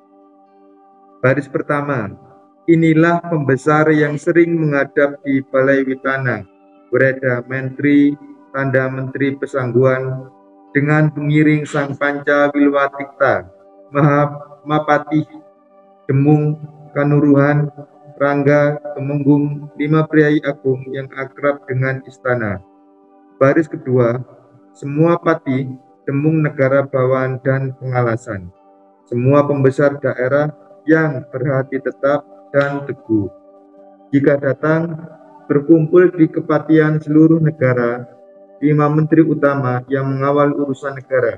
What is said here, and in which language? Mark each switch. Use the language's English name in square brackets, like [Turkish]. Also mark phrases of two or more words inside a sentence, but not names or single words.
[Indonesian] Baris pertama, inilah pembesar yang sering menghadap di Balai Witana, Breda Menteri, tanda Menteri Pesangguan, dengan pengiring Sang Panca Wilwatikta, Mahapatih, Demung, Kanuruhan, Rangga, Temenggung, 5 priai agung yang akrab dengan istana. Baris kedua, semua pati, Demung negara bawahan dan pengalasan, semua pembesar daerah yang berhati tetap dan teguh. Jika datang, berkumpul di kepatian seluruh negara, 5 menteri utama yang mengawal urusan negara.